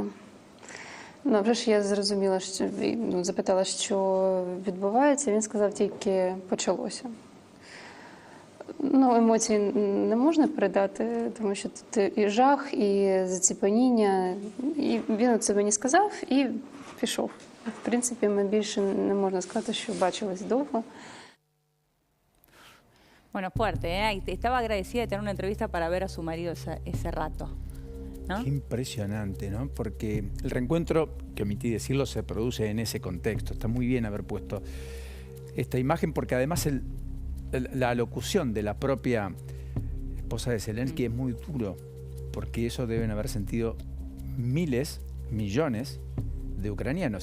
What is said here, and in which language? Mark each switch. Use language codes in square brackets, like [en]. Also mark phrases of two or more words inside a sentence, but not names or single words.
[uk] Ну, вже ж я зрозуміла, що, запитала, що відбувається, він сказав тільки «почалося». Ну, емоції не можна передати, тому що тут і жах, і заціпеніння. І він це мені сказав і пішов. В принципі, ми більше не можна сказати, що бачились довго. [es] Bueno, fuerte, ¿eh? Estaba agradecida de tener una entrevista para ver a su marido ese rato, ¿no? Qué impresionante, ¿no? Porque el reencuentro, que omití decirlo, se produce en ese contexto. Está muy bien haber puesto esta imagen porque además la alocución de la propia esposa de Zelensky es muy duro, porque eso deben haber sentido miles, millones de ucranianos.